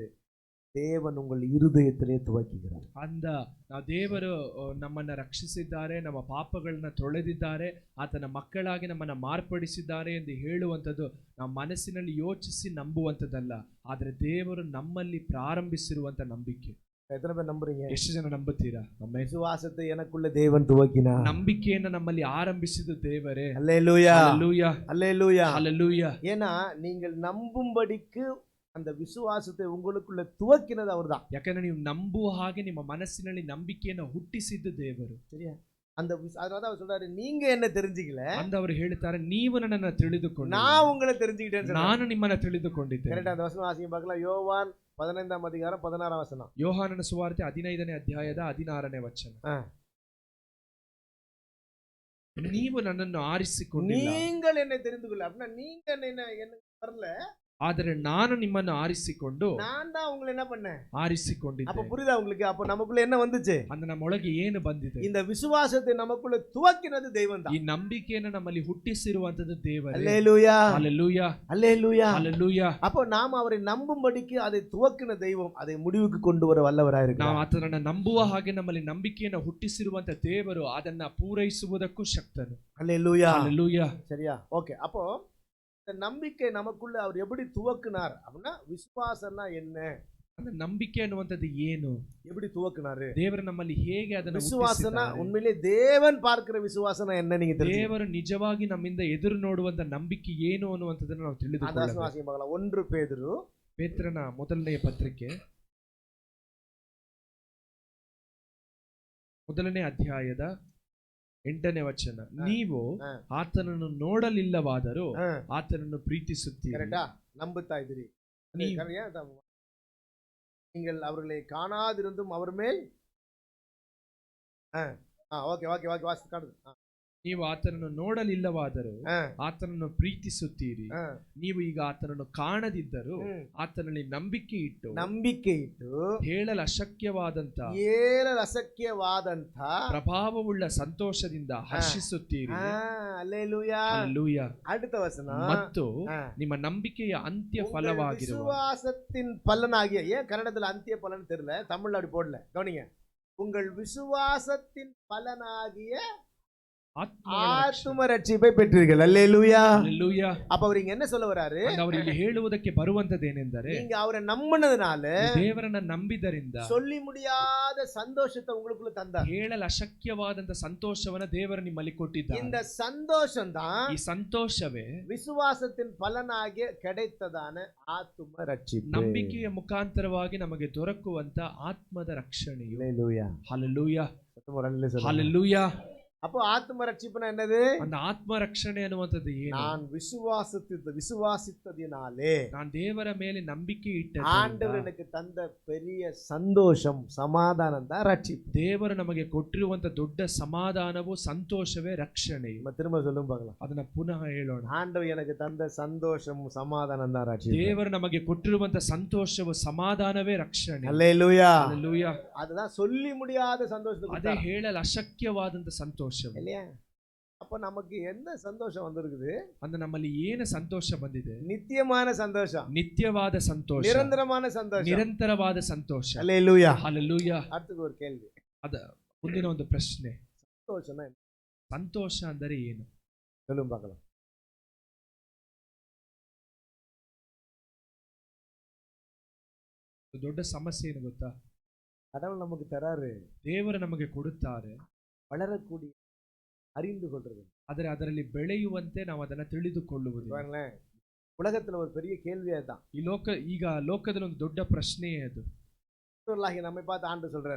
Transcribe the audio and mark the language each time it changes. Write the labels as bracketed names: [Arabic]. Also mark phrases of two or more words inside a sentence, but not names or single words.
[Tamil] தேவன் உங்கள் இருதயத்திலே துவக்குகிறார். [Kannada] ನಾವು ದೇವರು ನಮ್ಮನ್ನ ರಕ್ಷಿಸಿದ್ದಾರೆ, ನಮ್ಮ ಪಾಪಗಳನ್ನ ತೊಳೆದಿದ್ದಾರೆ, ಆತನ ಮಕ್ಕಳಾಗಿ ನಮ್ಮನ್ನ ಮಾರ್ಪಡಿಸಿದ್ದಾರೆ ಎಂದು ಹೇಳುವಂಥದ್ದು ನಾವು ಮನಸ್ಸಿನಲ್ಲಿ ಯೋಚಿಸಿ ನಂಬುವಂಥದ್ದಲ್ಲ, ಆದರೆ ದೇವರು ನಮ್ಮಲ್ಲಿ ಪ್ರಾರಂಭಿಸಿರುವಂತ ನಂಬಿಕೆ. [Tamil] எத்தனை பேர் நம்புறீங்க? [Kannada] ಎಷ್ಟು ಜನ ನಂಬುತ್ತೀರಾ? ನಮ್ಮ [Tamil] விசுவாசத்தை எனக்குள்ள தேவன் துவக்கினார். [Kannada] ನಂಬಿಕೆಯನ್ನು ನಮ್ಮಲ್ಲಿ ಆರಂಭಿಸಿದ ದೇವರೇ. [Tamil] அல்லேலூயா, அல்லேலூயா, அல்லேலூயா, அல்லேலூயா. ஏன்னா நீங்கள் நம்பும்படிக்கு அந்த விசுவாசத்தை உங்களுக்குள்ள துவக்கினது அவர்தான். [Kannada] ಯಾಕಂದ್ರೆ ನೀವು ನಂಬುವ ಹಾಗೆ ನಿಮ್ಮ ಮನಸ್ಸಿನಲ್ಲಿ ನಂಬಿಕೆಯನ್ನು ಹುಟ್ಟಿಸಿದ್ದು ದೇವರು. [Tamil] சரியா? அந்த அதனால அவர் சொல்றாரு, நீங்க என்ன தெரிஞ்சிக்கல, [Kannada] ಅಂತ ಅವರು ಹೇಳ್ತಾರೆ, ನೀವು ನನ್ನನ್ನು ತಿಳಿದುಕೊಂಡು [Tamil] நான் உங்களை தெரிஞ்சுக்கிட்டேன், [Kannada] ನಾನು ನಿಮ್ಮನ್ನ ತಿಳಿದುಕೊಂಡಿದ್ದೆ. [Tamil] கரெக்டா? அந்த வசனம் வாசிங்க பார்க்கலாம். யோவான் 15ஆம் அதிகாரம் 16ஆம் வசனம். [Kannada] ಯೋಹಾನನ ಸುವಾರ್ತೆ 15ನೇ ಅಧ್ಯಾಯದ 16ನೇ ವಚನ. ನೀವು ನನ್ನನ್ನು ಆರಿಸಿಕೊಂಡಿಲ್ಲ, [Tamil] நீங்கள் என்னை தெரிந்து கொள்ள. அப்படின்னா நீங்க என்ன வரல, [Kannada] ಆದರೆ ನಾನು ನಿಮ್ಮನ್ನು ಆರಿಸಿಕೊಂಡು [Tamil] நான் தான் உங்களை என்ன பண்ணேன், [Kannada] ಆರಿಸಿಕೊಂಡಿದ್ದೆ. [Tamil] அப்ப புரியுதா உங்களுக்கு? அப்ப நமக்குள்ள என்ன வந்துச்சு? [Kannada] அந்த ನಮ್ಮೊಳಗೆ ಏನು ಬಂದಿದೆ? [Tamil] இந்த விசுவாசத்தை நமக்குள்ள துவக்கினது தெய்வம் தான். [Kannada] ಈ ನಂಬಿಕೆಯನ್ನು ನಮ್ಮಲ್ಲಿ ಹುಟ್ಟಿಸಿರುವಂತದ್ದು ದೇವರೇ. [Tamil] அல்லேலூயா, அல்லேலூயா, அல்லேலூயா, அல்லேலೂயா. அப்போ நாம் அவரை நம்பும்படிக்கு அதை துவக்கின தெய்வம் அதை முடிவுக்கு கொண்டு வர வல்லவராயிருக்கிறார். [Kannada] ನಾವು ಆತನನ್ನು ನಂಬುವ ಹಾಗೆ ನಮ್ಮಲ್ಲಿ ನಂಬಿಕೆಯನ್ನು ಹುಟ್ಟಿಸಿರುವಂತ ದೇವರು ಅದನ್ನ ಪೂರೈಸುವುದಕ್ಕೂ ಶಕ್ತನು. [Tamil] அல்லேலூயா, அல்லேலூயா. சரியா? ஓகே. அப்போ இந்த நம்பிக்கை நமக்குள்ள அவர் எப்படி துவக்கினார் அப்படின்னா, விசுவாசம்னா என்ன, அந்த ನಂಬಿಕೆ ಅನ್ನುವಂಥದ್ದು ಏನು, எப்படி துவக்கினாரு, ದೇವರು ನಮ್ಮಲ್ಲಿ ಹೇಗೆ ಅದನ್ನು விசுவாசம்னா உண்மையிலே தேவன் பார்க்கிற விசுவாசம்னா என்ன நீங்க தெரிஞ்சுக்கணும். [Kannada] ದೇವರು ನಿಜವಾಗಿ ನಮ್ಮಿಂದ ಎದುರು ನೋಡುವಂತ ನಂಬಿಕೆ ಏನು ಅನ್ನುವಂಥದ್ದನ್ನು ನಾವು ತಿಳಿದುಕೊಳ್ಳಬೇಕು. 1 ಪೇತ್ರನು ಪೇತ್ರನ ಮೊದಲನೆಯ ಪತ್ರಿಕೆ 1ನೇ ಅಧ್ಯಾಯದ 8ನೇ ವಚನ. ನೀವು ಆತನನ್ನು ನೋಡಲಿಲ್ಲವಾದರೂ ಆತನನ್ನು ಪ್ರೀತಿಸುತ್ತೀರಿ. [Tamil] கரெக்ட்டா? நம்புத்தா இதிரி. நீங்கள் அவர்களை காணாதிருந்தும் அவர் மேல் ஓகே வாசி காணுது. [Kannada] ನೀವು ಆತನನ್ನು ನೋಡಲಿಲ್ಲವಾದರೂ ಆತನನ್ನು ಪ್ರೀತಿಸುತ್ತೀರಿ. ನೀವು ಈಗ ಆತನನ್ನು ಕಾಣದಿದ್ದರೂ ಆತನಲ್ಲಿ ನಂಬಿಕೆ ಇಟ್ಟು ಹೇಳಲು ಅಶಕ್ಯವಾದಂತ ಪ್ರಭಾವವುಳ್ಳ ಸಂತೋಷದಿಂದ ಹರ್ಷಿಸುತ್ತೀರಿ. [Tamil] அல்லேலூயா, அல்லேலூயா. அடுத்த வசனம், [Kannada] ಮತ್ತು ನಿಮ್ಮ ನಂಬಿಕೆಯ ಅಂತ್ಯ ಫಲವಾಗಿರುವ [Tamil] விசுவாசத்தின் பலனாகிய, ஏன் கன்னடத்துல அந்திய பலன் தெரியல, தமிழ்ல அப்படி போடல, கவனிங்க. உங்கள் விசுவாசத்தின் பலனாகிய ஆத்தும ரட்சிப்பை பெற்றீர்கள். அல்லேலூயா, அல்லேலூயா. அப்ப அவர் இங்க என்ன சொல்ல வராரு? [Kannada] ಅವರು ಇಲ್ಲಿ ಹೇಳುವುದಕ್ಕೆ ಬರುವಂತದೇನೆಂದರೆ, [Tamil] நீங்க அவரை நம்பினதுனால, [Kannada] ದೇವರನ್ನ ನಂಬಿದರಿಂದ [Tamil] சொல்லி முடியாத சந்தோஷத்தை உங்களுக்குள்ள தந்தார். [Kannada] ಹೇಳಲು ಅಶಕ್ಯವಾದಂತ ಸಂತೋಷವನ್ನ ದೇವರು ನಿಮ್ಮಲ್ಲಿ ಕೊಟ್ಟಿದ್ದಾರೆ. [Tamil] இந்த சந்தோஷம் தான், [Kannada] ಈ ಸಂತೋಷವೇ [Tamil] விசுவாசத்தின் பலனாகிய கிடைத்ததான ஆத்தும ரட்சிப்பு. [Kannada] ನಂಬಿಕೆಯ ಮುಖಾಂತರವಾಗಿ ನಮಗೆ ದೊರಕುವಂತ ಆತ್ಮದ ರಕ್ಷಣೆಯು. [Tamil] அல்லேலூயா, [Kannada] ಹಲ್ಲೆಲೂಯಾ, [Tamil] சத்தமா ஹல்லேலூயா. [Kannada] ಹಲ್ಲೆಲೂಯಾ. [Tamil] அப்போ ஆத்ம ரட்சிப்புனா என்னது? [Kannada] அந்த ಆತ್ಮ ರಕ್ಷಣೆ ಅನ್ನುವಂಥದ್ದು ಏನು? [Tamil] நான் விசுவாசித்ததினாலே [Kannada] ನಾನು ದೇವರ ಮೇಲೆ ನಂಬಿಕೆ [Tamil] ஆண்டவர் [Kannada] ಇಟ್ಟದ್ದರಿಂದ [Tamil] எனக்கு தந்த பெரிய சந்தோஷம் சமாதானம் தான் ரட்சிப்பு. [Kannada] ದೇವರು ನಮಗೆ ಕೊಟ್ಟಿರುವಂತ ದೊಡ್ಡ ಸಮಾಧಾನವು ಸಂತೋಷವೇ ರಕ್ಷಣೆ. [Tamil] நம்ம திரும்ப சொல்லும் பார்க்கலாம். [Kannada] ಅದನ್ನ ಪುನಃ ಹೇಳೋಣ. [Tamil] ஆண்டவர் எனக்கு தந்த சந்தோஷம் சமாதானம் தான் ரட்சிப்பு. [Kannada] ದೇವರು ನಮಗೆ ಕೊಟ್ಟಿರುವಂತ ಸಂತೋಷವು ಸಮಾಧಾನವೇ ರಕ್ಷಣೆ. [Tamil] அல்லேலூயா. [Kannada] ಹಲ್ಲೆಲೂಯಾ. [Tamil] அதுதான் சொல்லி முடியாத சந்தோஷத்தை [Kannada] ಅದೇ [Tamil] கொடுத்தார். [Kannada] ಹೇಳಲು ಅಶಕ್ಯವಾದಂತ ಸಂತೋಷ. [Tamil] இல்லையா? அப்ப நமக்கு என்ன சந்தோஷம் வந்திருக்குது? [Kannada] ಅಂದ್ರೆ ನಮ್ಮಲ್ಲಿ ಏನು ಸಂತೋಷ ಬಂದಿದೆ? [Tamil] நித்தியமான சந்தோஷம், [Kannada] ನಿತ್ಯವಾದ ಸಂತೋಷ, [Tamil] நிரந்தரமான சந்தோஷம், [Kannada] ನಿರಂತರವಾದ ಸಂತೋಷ. [Tamil] அல்லேலூயா. [Kannada] ಹಲ್ಲೆಲೂಯಾ. [Tamil] அடுத்தது ஒரு கேள்வி. [Kannada] ಅದ ಮುಂದಿನ ಒಂದು ಪ್ರಶ್ನೆ, [Tamil] சந்தோஷம்னா என்ன? [Kannada] ಸಂತೋಷ ಅಂದರೆ ಏನು? [Tamil] சொல்லும் பார்க்கலாம். [Kannada] ದೊಡ್ಡ ಸಮಸ್ಯೆ ಏನು ಗೊತ್ತಾ? [Tamil] கடவுள் நமக்கு தராரு, [Kannada] ದೇವರು ನಮಗೆ ಕೊಡುತ್ತಾರೆ, [Tamil] வளரக்கூடிய அறிந்து கொள்றது. [Kannada] ಆದರೆ ಅದರಲ್ಲಿ ಬೆಳೆಯುವಂತೆ ನಾವು ಅದನ್ನ ತಿಳಿದುಕೊಳ್ಳುವುದು. [Tamil] பாருங்களேன், உலகத்துல ஒரு பெரிய கேள்வியே தான். [Kannada] ಈಗ ಲೋಕದಲ್ಲಿ ಒಂದು ದೊಡ್ಡ ಪ್ರಶ್ನೆಯೇ ಅದು. [Tamil] கிறிஸ்தவர்களாகிய நம்மை பார்த்து ஆண்டு சொல்றாரு,